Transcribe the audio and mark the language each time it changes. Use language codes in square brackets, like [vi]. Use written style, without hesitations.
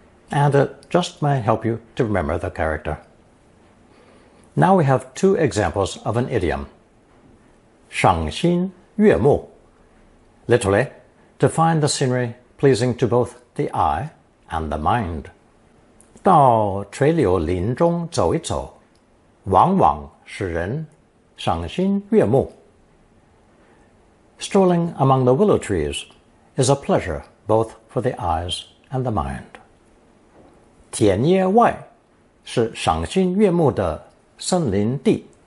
[en] And it just may help you to remember the character. Now we have two examples of an idiom. 赏心悦目, literally, to find the scenery pleasing to both the eye and the mind. [zh] 到垂柳林中走一走，往往使人赏心悦目。 [en] Strolling among the willow trees is a pleasure both for the eyes and the mind. [zh] 田野外是赏心悦目的森林地。